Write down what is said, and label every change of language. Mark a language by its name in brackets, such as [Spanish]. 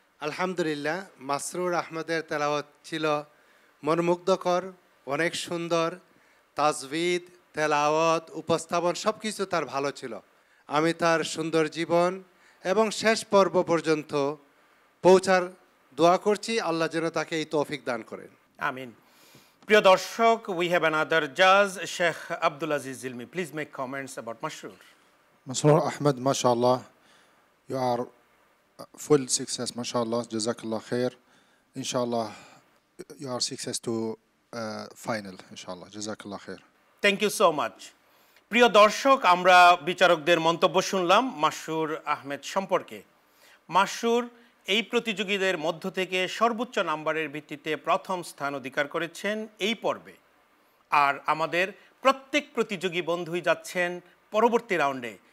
[Bangla] আলহামদুলিল্লাহ, মাসরুর আহমেদের তেলাওয়াত ছিল মনোমুগ্ধকর, অনেক সুন্দর। তাজবিদ, তেলাওয়াত, উপস্থাপন সব কিছু তার ভালো ছিল। আমি তার সুন্দর জীবন এবং শেষ পর্ব পর্যন্ত পৌঁছার দোয়া করছি। আল্লাহ যেন তাকে এই তৌফিক দান করেন, আমিন। প্রিয় দর্শক, [English] we have another judge, Sheikh Abdul Aziz Zilmi. Please make comments about Masroor. Masroor Ahmed, mashallah, you are full success, mashallah, [Arabic] jazakallah khair. [English] Inshallah, you are success to final, inshallah, [Arabic] jazakallah khair. [English] Thank you so much. [Bangla] প্রিয় দর্শক, আমরা বিচারকদের মন্তব্য শুনলাম মাসুর আহমেদ সম্পর্কে। মাসুর এই প্রতিযোগীদের মধ্য থেকে সর্বোচ্চ নাম্বারের ভিত্তিতে প্রথম স্থান অধিকার করেছেন এই পর্বে। আর আমাদের প্রত্যেক প্রতিযোগী বন্ধুই যাচ্ছেন পরবর্তী রাউন্ডে।